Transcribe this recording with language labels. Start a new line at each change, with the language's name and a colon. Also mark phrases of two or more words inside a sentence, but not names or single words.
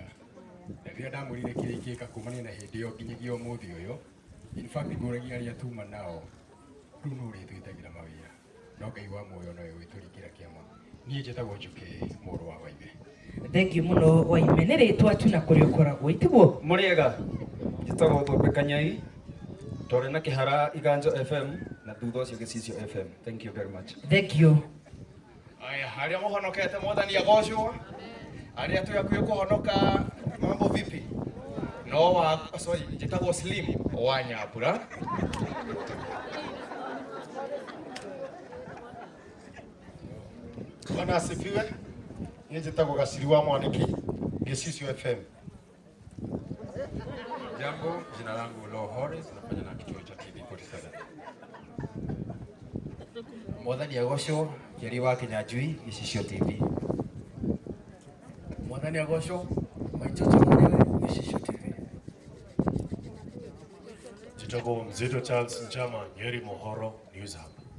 Kikuyu: Na rĩrĩa ndamwĩrire kĩrĩa ingĩka kumania na hĩndĩ ĩyo nginyagia ũmũthĩ ũyũ,
English: in fact
Kikuyu: ngũragia arĩa tuma nao rĩu no ũrĩtwĩtagĩra mawĩra. No Ngai wa muoyo nowe wĩtũringĩra kĩama. Niĩ njĩtagwo Njũkĩ mũrũ wa Waime. Thengiũ mũno Waime nĩ rĩtwa tu na kũrĩa ũkoragwo itiguo. Mũrĩega njĩtagwo Thũmbĩ Kanyai twarĩ na Kĩhara Iganjo FM na thutha ũcio Gĩcicio FM.
English: Thank you very much.
Kikuyu: Thengiũ. Aya, harĩa mũhonokete Mwathani agocwo. Harĩa twĩ hakuhĩ kũhonoka
Swahili: mambo vipi?
Kikuyu: No wa sorry, njĩtagwo Slim wa Nyambura.
Swahili: Bwana asifiwe.
Kikuyu: Niĩ njĩtagwo Gaciri wa Mwaniki, Gĩcicio FM.
Swahili: Jambo, jina langu Law Horace, nafanya na kituo cha TV 47.
Kikuyu: Mwathani agocwo, Njeri wa Kinyanjui, Gĩcicio TV. Mwathani agocwo, Maitũtũ Mũrĩwe, Gĩcicio TV. Njĩtagwo Mzito Charles Njama, Nyeri Mohoro News Hub.